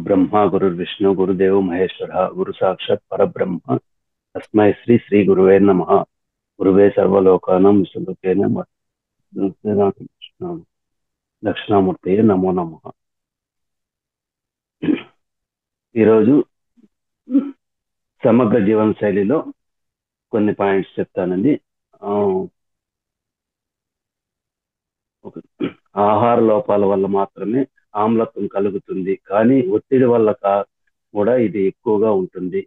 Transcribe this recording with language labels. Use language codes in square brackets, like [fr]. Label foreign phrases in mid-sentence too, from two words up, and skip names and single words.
[sa] ब्रह्मा गुरुर्विष्णु गुरुदेव महेश्वर गुरु साक्षात् परब्रह्म तस्मै श्री श्री गुरुवे नमः। गुरुवे सर्वलोकानां विष्णुलोकेन దక్షిణామూర్తి నమో నమః. [te] ఈరోజు సమగ్ర జీవన శైలిలో కొన్ని పాయింట్స్ చెప్తానండి. ఆహార లోపాల వల్ల మాత్రమే ఆమ్లత్వం కలుగుతుంది, కానీ ఒత్తిడి వల్ల కూడా ఇది ఎక్కువగా ఉంటుంది.